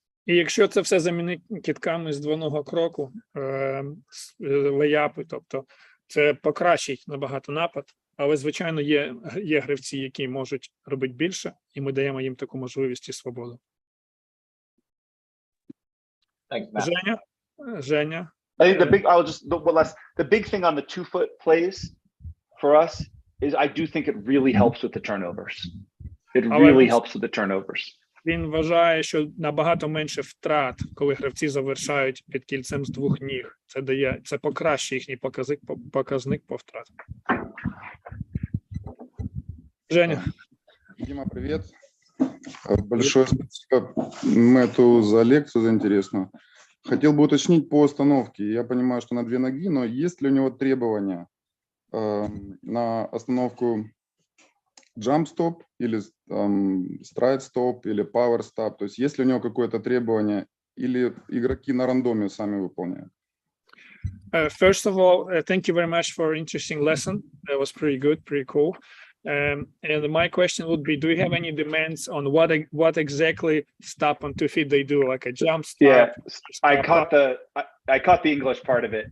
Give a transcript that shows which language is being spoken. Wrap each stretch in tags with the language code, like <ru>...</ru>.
<uk>І якщо це все замінити кидками з двойного кроку, леяпи, тобто це покращить набагато напад, але, звичайно, є гравці, які можуть робити більше, і ми даємо їм таку можливість і свободу.</uk> <en>Thanks, Matt.</en> <uk>Женя.</uk> <en>I think the big thing on the 2-foot plays for us is I do think it really helps with the turnovers. It really helps with the turnovers.</en> <uk>Він вважає, що набагато менше втрат, коли гравці завершають під кільцем з двох ніг. Це покращує їхній показник по втратам. Женя.</uk> <ru>Дима, привет. Большое спасибо Мэтту за лекцию, за интересную. Хотел бы уточнить по остановке. Я понимаю, что на 2 ноги, но есть ли у него требования на остановку jump stop или stride stop или power stop? То есть есть ли у него какое-то требование или игроки на рандоме сами выполняют?</ru> <en>First of all, thank you very much for an interesting lesson. That was pretty good, pretty cool. And my question would be, do you have any demands on what exactly stop on 2 feet they do, like a jump stop? Yeah, I caught the English part of it.</en>